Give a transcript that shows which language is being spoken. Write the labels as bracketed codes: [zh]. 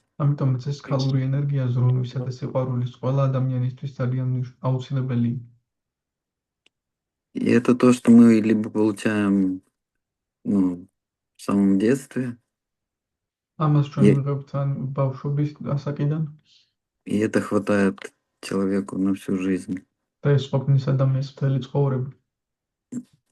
[ka] ამიტომაც ეს ქალური ენერგია ზრუნვისა და სიყვარულის ყველა ადამიანისთვის ძალიან აუცილებელი. [ru] И это то, что мы либо получаем в самом детстве, [ka] ამას ჩვენ ვიღებთ ან ბავშვობის ასაკიდან [ru] и это хватает человеку на всю жизнь. [ka] და ეს ყოფნის ადამიანის მთელი ცხოვრება.